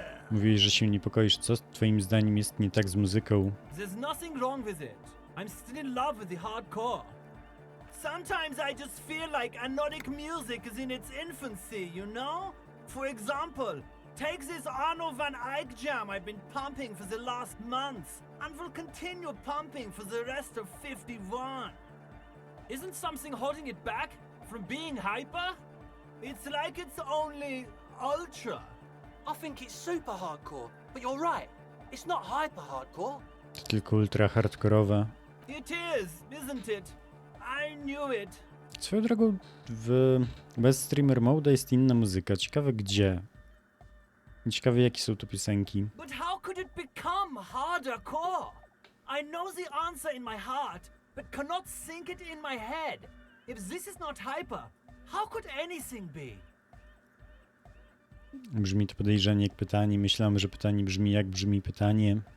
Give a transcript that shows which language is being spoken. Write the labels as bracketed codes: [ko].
[pl] Mówiłeś, że się niepokoisz. Co twoim zdaniem jest nie tak z muzyką? [en] There's nothing wrong with it. I'm still in love with the hardcore. Sometimes I just feel like anodic music is in its infancy, you know? For example, Take this Arno van Eyck jam I've been pumping for the last month, and will continue pumping for the rest of 51. Isn't something holding it back from being hyper? It's like it's only ultra. I think it's super hardcore, but you're right. It's not hyper hardcore. [pl] To tylko ultra hardkorowe. [en] It is, isn't it? I knew it. [pl] Swoją drogą, bez streamer mode jest inna muzyka. Ciekawe gdzie. Ciekawe jakie są to piosenki. [en] But how could it become hardcore? I know the answer in my heart, but cannot think it in my head. If this is not hyper, how could anything be? [pl] Brzmi to podejrzanie jak pytanie. Myślałem, że pytanie brzmi jak brzmi pytanie.